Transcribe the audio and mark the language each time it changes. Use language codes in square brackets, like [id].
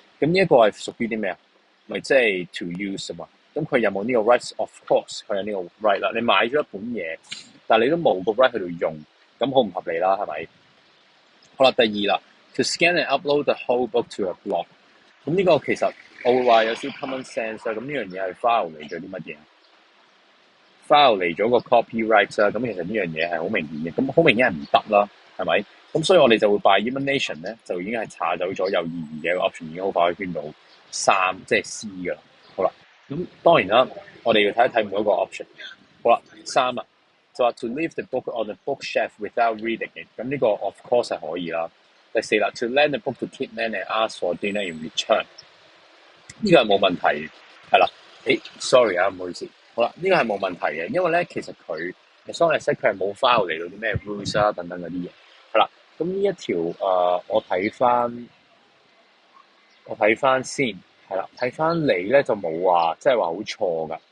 [yue] 咁呢一個係屬於啲咩啊？咪即係 to use 啊嘛。咁佢有冇呢個 rights？ [en] Of course， [yue] 佢有呢個 right 啦。你買咗一本嘢，但係你都冇個 right 去到用，咁好唔合理啦，係咪？好啦，第二啦 [en] ，to scan and upload the whole book to a blog。 [yue] 咁呢個其實我會話有少 common sense 啦。咁呢樣嘢係 file 嚟咗啲乜嘢 ？file 嚟咗個 copyright 啦。咁其實呢樣嘢係好明顯嘅。咁好明顯係唔得啦，係咪？咁所以我哋就會 by elimination 咧，就已經係查走咗有意義嘅一個 option，已經好快可以圈到3，即係 C 噶啦。好啦，咁當然啦，我哋要睇一睇每一個 option。好啦，3啦，就話 [en] to leave the book on the bookshelf without reading it， [yue] 咁呢個 [en] of course [yue] 係可以啦。第4啦， [en] to lend the book to Kitman and ask for dinner in return， [yue] 呢個係冇問題嘅，係啦。 sorry 啊，唔好意思。好啦，呢個係冇問題嘅，因為咧其實佢 as long as 佢係冇 file 嚟到啲咩 rules 啊等等嗰啲嘢，係啦。咁呢一條我睇翻先，係啦，睇翻你咧就冇話即係話好錯噶。